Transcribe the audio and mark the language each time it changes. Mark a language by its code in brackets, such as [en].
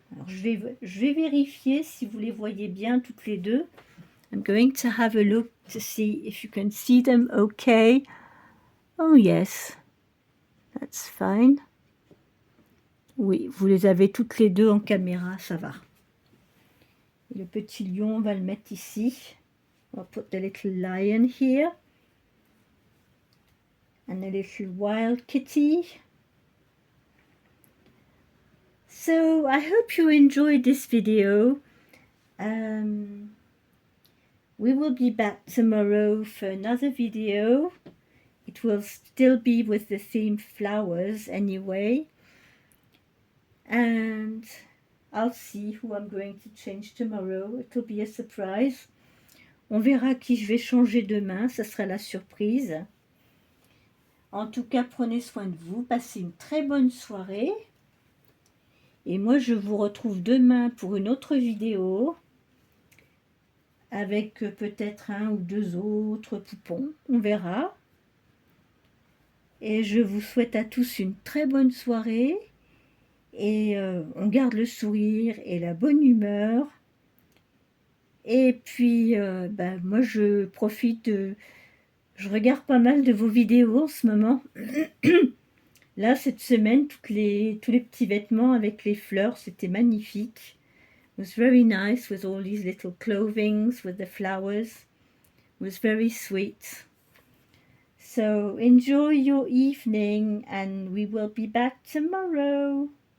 [fr] Alors je vais vérifier si vous les voyez bien toutes les deux. [en] I'm going to have a look to see if you can see them okay. Oh yes, that's fine. [fr] Oui, vous les avez toutes les deux en caméra, ça va. Et le petit lion, on va le mettre ici. [en] I'll put the little lion here. And a little wild kitty. So I hope you enjoyed this video. We will be back tomorrow for another video. It will still be with the theme flowers anyway. And I'll see who I'm going to change tomorrow. It will be a surprise. [fr] On verra qui je vais changer demain. Ça sera la surprise. En tout cas, prenez soin de vous. Passez une très bonne soirée. Et moi, je vous retrouve demain pour une autre vidéo. Avec peut-être 1 ou 2 autres poupons, on verra. Et je vous souhaite à tous une très bonne soirée. Et on garde le sourire et la bonne humeur. Et puis, moi je profite Je regarde pas mal de vos vidéos en ce moment. Là, cette semaine, tous les petits vêtements avec les fleurs, c'était magnifique. [en] It was very nice with all these little clothings with the flowers. It was very sweet. So enjoy your evening and we will be back tomorrow.